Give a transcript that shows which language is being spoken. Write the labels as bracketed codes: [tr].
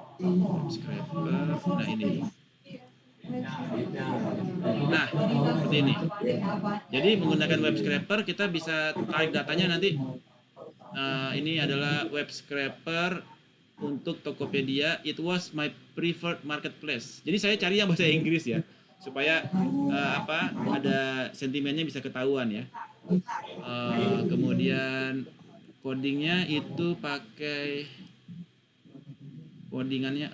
[id] Nah ini. Nah, seperti ini. Jadi menggunakan web scraper kita bisa tarik datanya nanti. Ini adalah web scraper untuk Tokopedia. [en] It was my preferred marketplace. [id] Jadi saya cari yang bahasa Inggris ya, supaya ada sentimennya bisa ketahuan ya. Kemudian codingnya itu pakai codingannya.